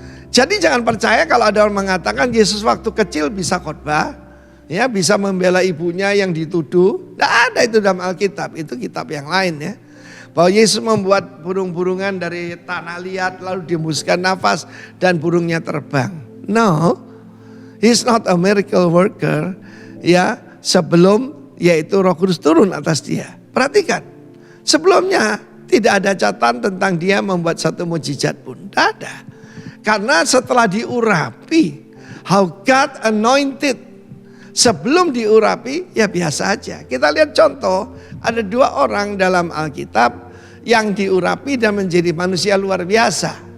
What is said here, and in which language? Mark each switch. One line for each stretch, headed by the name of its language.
Indonesian: Jadi jangan percaya kalau ada orang mengatakan Yesus waktu kecil bisa khotbah, ya, bisa membela ibunya yang dituduh. Tidak ada itu dalam Alkitab, itu kitab yang lain ya. Bahwa Yesus membuat burung-burungan dari tanah liat lalu dihembuskan nafas dan burungnya terbang.
English: No, he's not a miracle worker.
Indonesian: Ya, sebelum yaitu Roh Kudus turun atas dia. Perhatikan, sebelumnya tidak ada catatan tentang dia membuat satu mujizat pun. Tidak ada. Karena setelah diurapi,
English: how God anointed.
Indonesian: Sebelum diurapi ya biasa aja. Kita lihat contoh, ada 2 orang dalam Alkitab yang diurapi dan menjadi manusia luar biasa.